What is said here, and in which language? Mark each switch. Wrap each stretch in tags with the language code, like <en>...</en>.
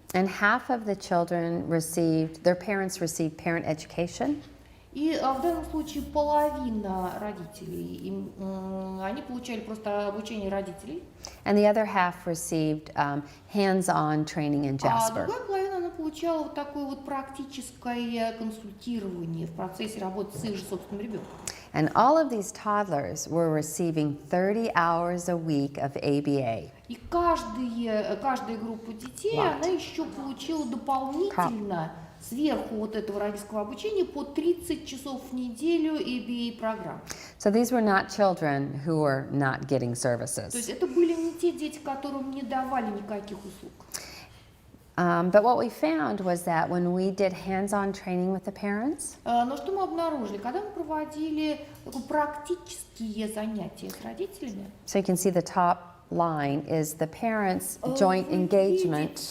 <en>And half of the children their parents received parent education.</en> <ru>И в данном случае половина родителей, они получали просто обучение родителей.</ru> <en>And the other half received hands-on training in Jasper.</en> <ru>А другая половина, она получала вот такое вот практическое консультирование в процессе работы с их же собственным ребенком.</ru> <en>And all of these toddlers were receiving 30 hours a week of ABA.</en> <ru>И каждая группа детей, она еще получила дополнительно сверху вот этого родительского обучения по 30 часов в неделю ABA программ.</ru> <en>So these were not children who were not getting services.</en> <ru>То есть это были не те дети, которым не давали никаких услуг.</ru> <en>But what we found was that when we did hands-on training with the parents,</en> <ru>Но что мы обнаружили? Когда мы проводили практические занятия с родителями,</ru> <en>so you can see the top line is the parents' joint engagement.</en>